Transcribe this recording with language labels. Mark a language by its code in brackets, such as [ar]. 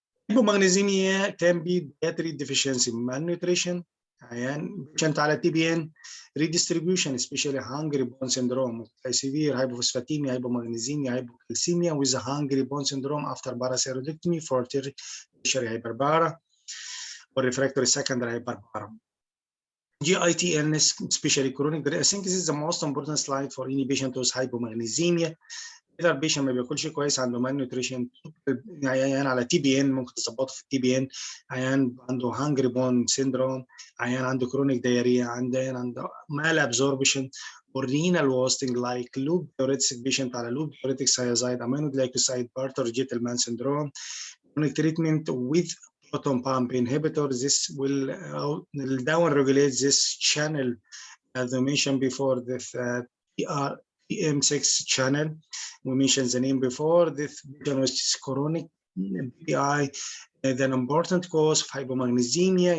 [en] Hypomagnesemia can be dietary deficiency, malnutrition, patient [ar] على [en] TBN, redistribution, especially hungry bone syndrome, severe hypophosphatemia, hypomagnesemia, hypocalcemia with hungry bone syndrome after parathyroidectomy for tertiary hyperpara or refractory secondary hyperpara. GIT illness, especially chronic. I think this is the most important slide for any patient with hypomagnesemia. [ar] اذا البيشنت ما بياكلش كويس عنده مان نيوتريشن، عيان على تي بي ان ممكن تظبطه في التي بي ان، عيان عنده هانجري بون سيندروم، عيان عنده كرونيك دايريا، عيان عنده مال ابزوربشن [en] or renal wasting like loop diuretic patient [ar] على [en] loop diuretic thiazide, aminoglycoside, Bartter Gitelman syndrome. Chronic treatment with proton pump inhibitor, this will down regulate this channel as I mentioned before, this TRPM6 channel. We mentioned the name before. This which is chronic PI, an important cause of hypomagnesemia.